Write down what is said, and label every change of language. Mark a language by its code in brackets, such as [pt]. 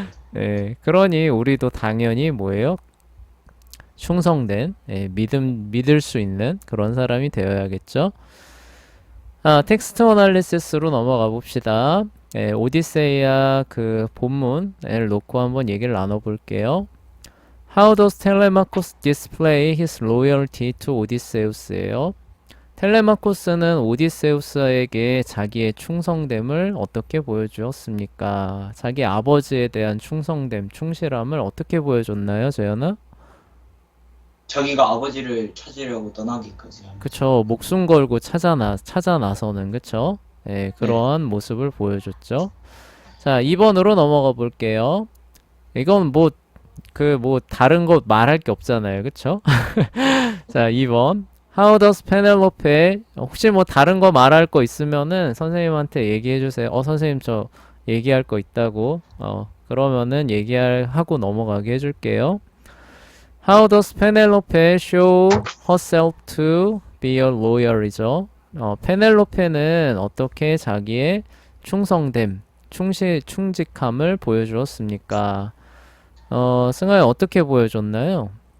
[ko] 네, 그러니 우리도 당연히 뭐예요? 충성된, 믿을 수 있는 그런 사람이 되어야겠죠? 텍스트 어널리시스로 넘어가 봅시다. 오디세이아 그 본문을 놓고 한번 얘기를 나눠볼게요. [en] How does Telemachus display his loyalty to Odysseus예요. [ko] 텔레마코스는 오디세우스에게 자기의 충성됨을 어떻게 보여주었습니까? 자기 아버지에 대한 충성됨, 충실함을 어떻게 보여줬나요, 재현아? 자기가 아버지를 찾으려고 떠나기까지 하는. 그쵸, 목숨 걸고 찾아 나서는, 그쵸? 네. 그러한 모습을 보여줬죠. 자, 2번으로 넘어가 볼게요. 이건 다른 거 말할 게 없잖아요. 그쵸? 자, 2번. [en] How does Penelope, [ko] 혹시 다른 거 말할 거 있으면은 선생님한테 얘기해 주세요. 선생님 저 얘기할 거 있다고. 그러면은 하고 넘어가게 해줄게요. [en] How does Penelope show herself to be a loyal이죠. [ko] 페넬로페는 어떻게 자기의 충성됨, 충직함을 보여주었습니까? 승아야 어떻게 보여줬나요?